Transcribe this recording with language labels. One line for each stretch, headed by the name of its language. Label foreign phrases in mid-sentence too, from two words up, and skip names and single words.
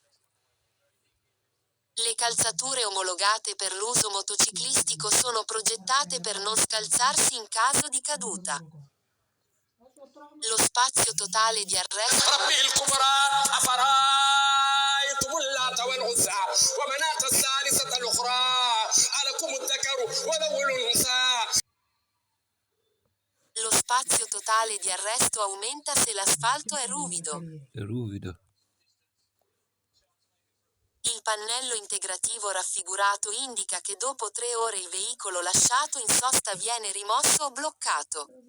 Italian: Le calzature omologate per l'uso motociclistico sono progettate per non scalzarsi in caso di caduta. Lo spazio totale di arresto
Arabic: قل اللات والعزى ومناة الثالثة الأخرى ألكم الذكر وله الأنثى.
Italian: Lo spazio totale di arresto aumenta se l'asfalto è ruvido. Ruvido. Il pannello integrativo raffigurato indica che dopo 3 ore il veicolo lasciato in sosta viene rimosso o bloccato.